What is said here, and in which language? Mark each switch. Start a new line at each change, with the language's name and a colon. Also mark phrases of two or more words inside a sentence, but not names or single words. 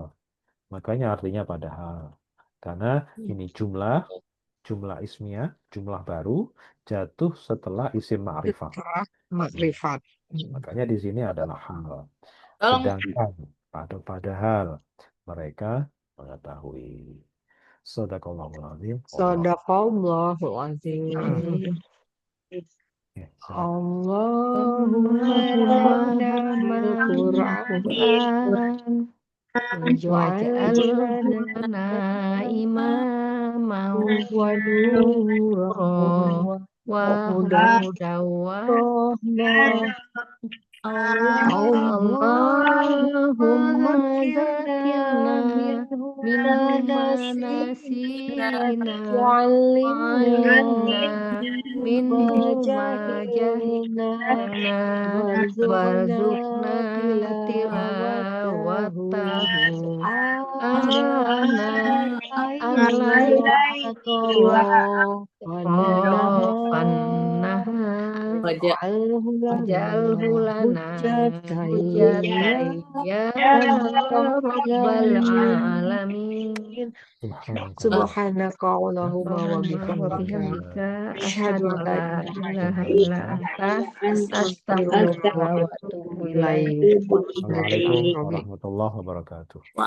Indonesian: Makanya artinya padahal. Karena ini
Arabic: جملة اسمية,
Indonesian: jumlah baru, jatuh setelah
Arabic: اسم معرفة.
Indonesian: Makrifat. Makanya di sini adalah hal. Tolong. Sedangkan padahal mereka mengetahui.
Arabic: صدق الله العظيم. صدق الله العظيم.
Indonesian: Ya, silakan.
Arabic: Allahumma Allahumma حمد القرآن Quran waj'alhu واجعله لنا إماما ونورا wa hudan هدى و rahmah. Allahumma zakirna zakirna minhu minhu manasina manasina wa'allimna وعلمنا منه ما jahilna جهلنا وارزقنا تلاوته آناء الليل وأطراف النهار Wajah واجعله لنا حجة يا رب العالمين سبحانك اللهم و اللهم و bihamdika bihamdika asyhadu asyhadu an an la la ilaha ilaha illa illa anta anta astaghfiruka astaghfiruka wa wa atubu atubu ilaik. ilaik. السلام عليكم ورحمة الله وبركاته.